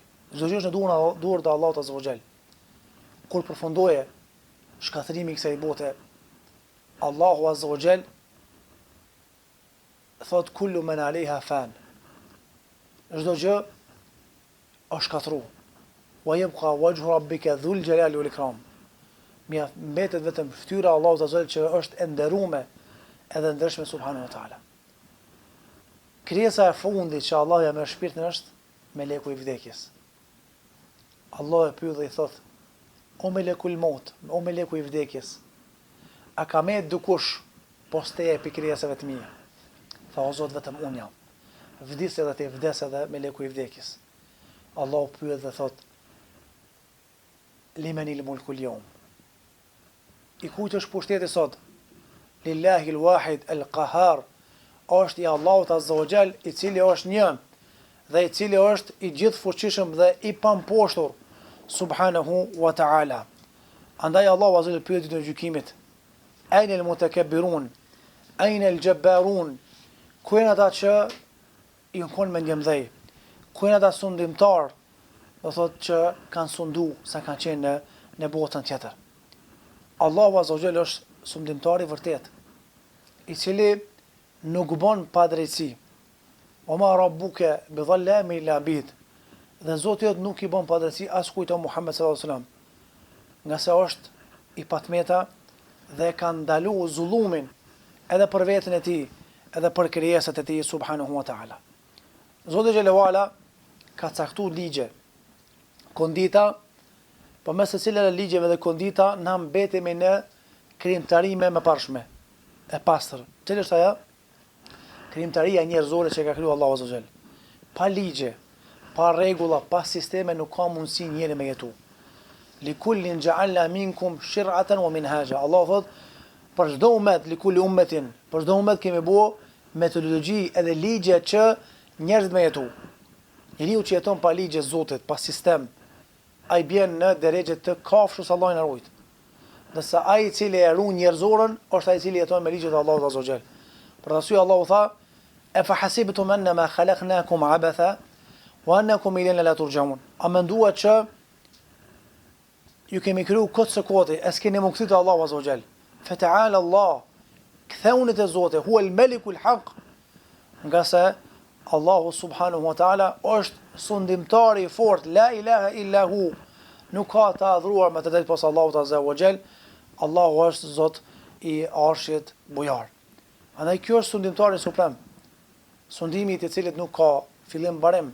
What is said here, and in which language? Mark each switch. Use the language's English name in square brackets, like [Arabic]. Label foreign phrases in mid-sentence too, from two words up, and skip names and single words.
[Albanian] Çdo gjë është në duart e Allahut [Arabic] عز وجل. [Albanian] Kur përfundoje shkatërimi i kësaj bote, Allahu [Arabic] عز وجل [Albanian] thot [Arabic] كل من عليها فان. [Albanian] Çdo gjë është shkatëruar. [Arabic] ويبقى وجه ربك ذو الجلال والإكرام. [Albanian] Mbetet vetëm fytyra e Allahut [Arabic] عز وجل [Albanian] që është e nderuar edhe ndërshme [Arabic] سبحانه وتعالى. [Albanian] Krijesa e fundit që Allah ja merr shpirtin është meleku i vdekjes. Allah e pyet dhe i thot: O [Arabic] ملك الموت, [Albanian] o meleku i vdekjes, a ka me dukush posteja e krijesave të mia? Tha: o Zot, vetëm unë jam. Vdis edhe ti, vdes edhe meleku i vdekjes. Allah u pyet dhe thot: [Arabic] لمن الملك اليوم? [Albanian] I kujt është pushteti sot? [Arabic] لله الواحد القهار. [Albanian] Është i Allahut [Arabic] عز وجل, [Albanian] i cili është një dhe i cili është i gjithë fuqishëm dhe i pamposhtur, [Arabic] سبحانه وتعالى. [Albanian] Andaj Allahu [Arabic] عز وجل [Albanian] pyet ditën e gjykimit: [Arabic] أين المتكبرون? أين الجبارون? [Albanian] Ku janë ata që i kanë mendje mëdhej? Ku janë ata sundimtar? Do thotë që kanë sundu sa kanë qenë në botën tjetër. Allahu [Arabic] عز وجل [Albanian] është sundimtar i vërtet, i cili nuk bën padrejtësi. [Arabic] وما ربك بظلام للعبيد. [Albanian] Dhe Zoti jot nuk i bën padrejtësi as kujt o Muhammed [Arabic] صلى الله عليه وسلم. [Albanian] Nga se është i patmeta dhe ka ndalu zullumin edhe për veten e tij, edhe për krijesat e tij [Arabic] سبحانه وتعالى. [Albanian] Zoti [Arabic] جل وعلا [Albanian] ka caktuar ligje, kondita, përmes të cilave ligjeve dhe kondita na mbetemi në krijimtarime më parshme, e pastër. Cila është ajo? Krijimtaria njerëzore që ka krijuar Allahu [Arabic] عز وجل. [Albanian] Pa ligje, pa rregulla, pa sisteme nuk ka mundësi njëri me jetu. [Arabic] لكل جعلنا منكم شرعة ومنهاجا. [Albanian] Allah thot për çdo ummet, [Arabic] لكل أمة, [Albanian] për çdo ummet kemi bërë metodologji edhe ligje që njerëzit me jetu. Njeriu që jeton pa ligje Zotit, pa sistem, ai bjen në drejtë të kafshës, Allahu na ruaj. Nëse ai i cili e ruan njerëzorën, është ai i cili jeton me ligjet e Allahut [Arabic] عز وجل. [Albanian] Për arsye Allahu tha: [Arabic] "أفحسبتم أنما خلقناكم عبثا وأنكم إلينا لا ترجعون." [Albanian] A menduat që ju kemi kriju këtë së koti, e s'keni më kthyt Allahu [Arabic] عز وجل. فتعالى الله, [Albanian] ktheunet e Zotit, [Arabic] هو الملك الحق. [Albanian] Nga se Allahu [Arabic] سبحانه وتعالى [Albanian] është sundimtari i fortë, [Arabic] لا إله إلا هو. [Albanian] Nuk ka të adhuruar me të drejtë pas Allahut [Arabic] عز وجل. [Albanian] Allahu është Zot i arshit bujar. Andaj kjo është sundimtari suprem. Sundimi i të cilit nuk ka fillim barim.